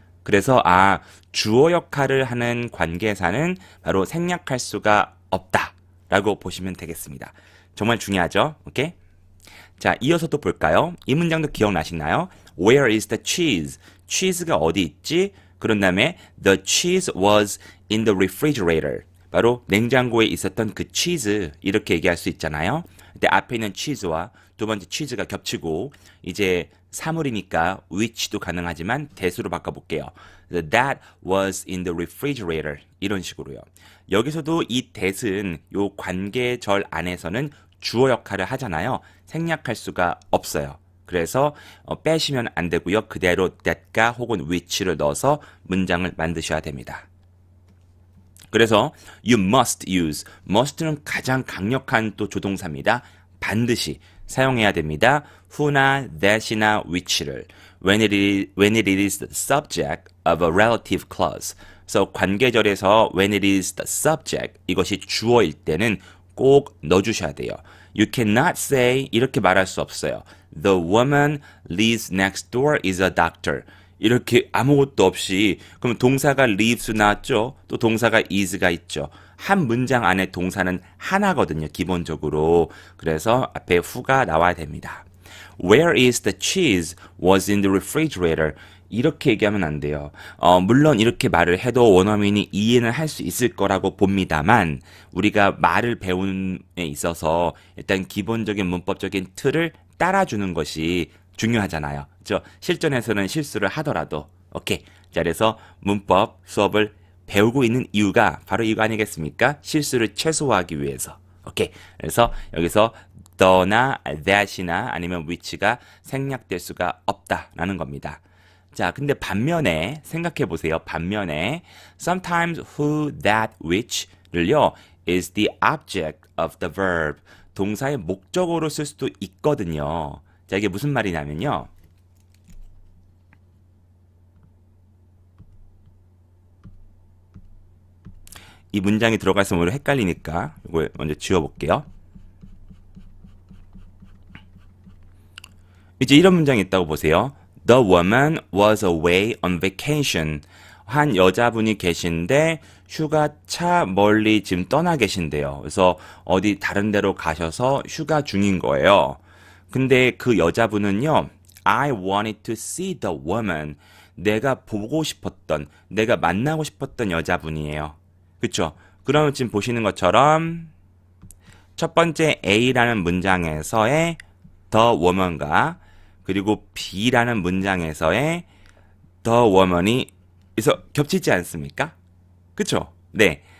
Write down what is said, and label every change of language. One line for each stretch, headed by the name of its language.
Korean: 그래서 주어 역할을 하는 관계사는 바로 생략할 수가 없다라고 보시면 되겠습니다. 정말 중요하죠? 오케이? 자, 이어서 또 볼까요? 이 문장도 기억나시나요?
English: Where is the cheese?
Korean: cheese가 어디 있지? 그런 다음에
English: the cheese was in the refrigerator.
Korean: 바로 냉장고에 있었던 그 치즈 이렇게 얘기할 수 있잖아요. 근데 앞에 있는 치즈와 두 번째 치즈가 겹치고 이제 사물이니까 which도 가능하지만 대수로 바꿔볼게요.
English: That was in the refrigerator.
Korean: 이런 식으로요. 여기서도 이 that은 요 관계절 안에서는 주어 역할을 하잖아요. 생략할 수가 없어요. 그래서 빼시면 안 되고요. 그대로 that가 혹은 which를 넣어서 문장을 만드셔야 됩니다. 그래서
English: you must use,
Korean: must는 가장 강력한 또 조동사입니다. 반드시 사용해야 됩니다.
English: who나 that이나 which를 when it is the subject of a relative clause.
Korean: 그래서 관계절에서
English: when it is the subject,
Korean: 이것이 주어일 때는 꼭 넣어주셔야 돼요.
English: You cannot say
Korean: 이렇게 말할 수 없어요.
English: The woman lives next door is a doctor.
Korean: 이렇게 아무것도 없이 그럼 동사가 lives 나왔죠. 또 동사가 is가 있죠. 한 문장 안에 동사는 하나거든요. 기본적으로. 그래서 앞에 who가 나와야 됩니다.
English: Where is the cheese was in the refrigerator.
Korean: 이렇게 얘기하면 안 돼요. 물론 이렇게 말을 해도 원어민이 이해는 할 수 있을 거라고 봅니다만 우리가 말을 배우는 데 있어서 일단 기본적인 문법적인 틀을 따라주는 것이 중요하잖아요. 실전에서는 실수를 하더라도. 오케이. 자, 그래서 문법 수업을 배우고 있는 이유가 바로 이거 아니겠습니까? 실수를 최소화하기 위해서. 오케이. 그래서 여기서 the나 that이나 아니면 which가 생략될 수가 없다라는 겁니다. 자, 근데 반면에 생각해 보세요. 반면에
English: sometimes who, that, which를요 is the object of the verb.
Korean: 동사의 목적어로 쓸 수도 있거든요. 자, 이게 무슨 말이냐면요. 이 문장이 들어가서 오히려 헷갈리니까 이걸 먼저 지워볼게요. 이제 이런 문장이 있다고 보세요.
English: The woman was away on vacation.
Korean: 한 여자분이 계신데 휴가차 멀리 지금 떠나 계신데요. 그래서 어디 다른 데로 가셔서 휴가 중인 거예요. 근데 그 여자분은요.
English: I wanted to see the woman.
Korean: 내가 보고 싶었던, 내가 만나고 싶었던 여자분이에요. 그쵸? 그러면 지금 보시는 것처럼 첫 번째 A라는 문장에서의 the woman과 그리고 B라는 문장에서의 the woman이 그래서 겹치지 않습니까? 그쵸? 네.